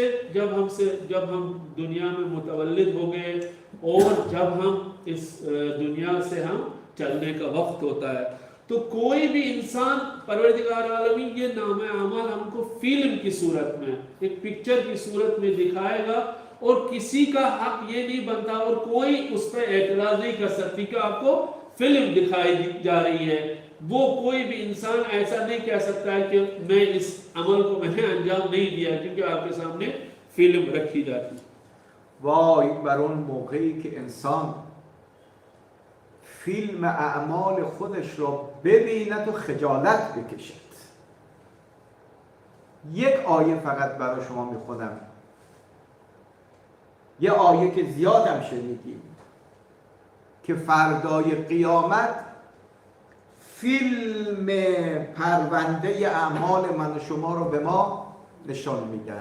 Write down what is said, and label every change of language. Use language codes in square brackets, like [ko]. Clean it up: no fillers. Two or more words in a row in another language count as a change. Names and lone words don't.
[ur] جب ہم دنیا میں متولد ہو گئے اور جب ہم اس دنیا سے ہم چلنے کا وقت ہوتا ہے، تو کوئی بھی انسان پروردگار عالمین یہ نام اعمال ہم کو فلم کی صورت میں، ایک پکچر کی صورت میں دکھائے گا اور کسی کا حق یہ نہیں بنتا اور کوئی اس پر اعتراض نہیں کر سکتی کہ آپ کو فلم دکھائی جا رہی ہے. وہ کوئی بھی انسان ایسا نہیں کہہ سکتا ہے کہ میں اس عمل کو میں نے انجام نہیں دیا، کیونکہ آپ کے سامنے فلم رکھی جاتی ہے. [fa] وای بر اون موقعی که انسان فیلم اعمال خودش را ببیند و خجالت بکشد. یک آیه فقط برای شما میخونم، یه آیه که زیاد هم شنیدیم که فردای قیامت فیلم پرونده اعمال من و شما رو به ما نشان میدن.